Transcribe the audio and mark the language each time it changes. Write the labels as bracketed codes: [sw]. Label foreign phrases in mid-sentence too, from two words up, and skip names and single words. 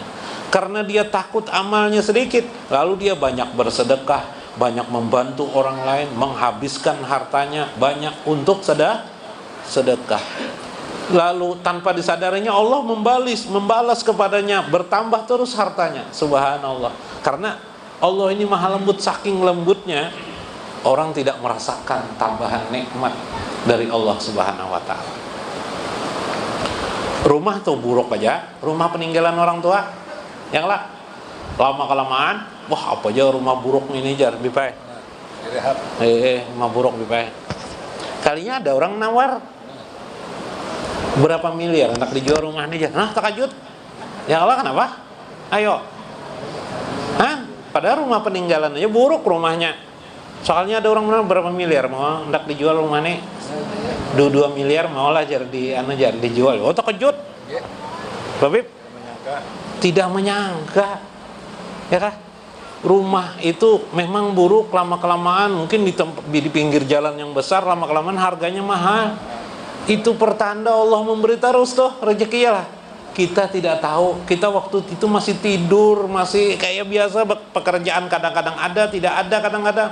[id] Karena dia takut amalnya sedikit, lalu dia banyak bersedekah, banyak membantu orang lain, menghabiskan hartanya banyak untuk sedekah. Lalu tanpa disadarinya Allah membalas kepadanya, bertambah terus hartanya. Subhanallah. Karena Allah ini maha lembut, saking lembutnya orang tidak merasakan tambahan nikmat dari Allah [ar] سبحانه وتعالى. [id] Rumah tuh buruk aja, rumah peninggalan orang tua, yang lah lama-kelamaan, wah apa aja rumah buruk ini jar bipai. Rumah buruk bipai. Kalinya ada orang nawar berapa miliar hendak dijual rumah ini jar. Nah, takajut. Ya Allah, kenapa? Ayo. Hah? Padahal rumah peninggalan aja buruk rumahnya. Soalnya ada orang berapa miliar mau hendak dijual rumah ini. 2 miliar maulah jar dijual. Oh, takajut. Babib tidak menyangka, ya kan? Rumah itu memang buruk lama-kelamaan, mungkin di pinggir jalan yang besar, lama-kelamaan harganya mahal. Itu pertanda Allah memberi terus tuh rezeki ya lah. Kita tidak tahu, kita waktu itu masih tidur, masih kayak biasa, pekerjaan kadang-kadang ada, tidak ada kadang-kadang.